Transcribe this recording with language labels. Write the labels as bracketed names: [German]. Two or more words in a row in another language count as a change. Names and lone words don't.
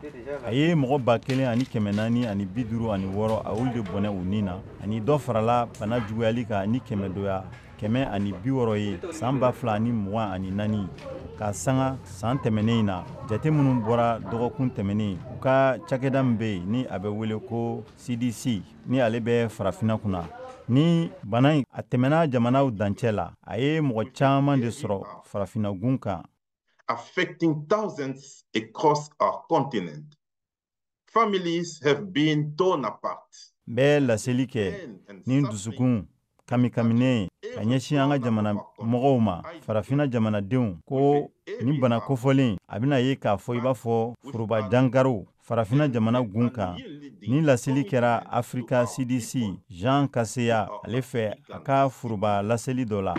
[Bambara] A ye mɔgɔ ba 1 ani 400 ani 56 a olu de bɔnɛ u nin na ani dɔ farala bana juguyali kan ni kɛmɛdoya 100 ani 60 ye san 2024 ka sanga san tɛmɛnen na. Jate minnu bɔra dɔgɔkun tɛmɛnen u ka cakɛda min bɛ ni a bɛ wele ko CDC ni ale bɛ farafina kunna. Ni bana in a tɛmɛna jamanaw dancɛ la a ye mɔgɔ caman de sɔrɔ farafinagun kan. [English] Affecting thousands across our continent. Families have been torn apart. [Bambara] Bɛɛ laseli kɛ ni dusukun kamikaminen ka ɲɛsin an ka jamana mɔgɔw ma farafina jamanadenw ko ni bana kofɔlen a bɛna ye k'a fɔ i b'a fɔ foroba jangarow farafina jamana gun kan. Ni laseli kɛra Afrika CDC Jean Kaseya ale fɛ a ka foroba laseli dɔ la.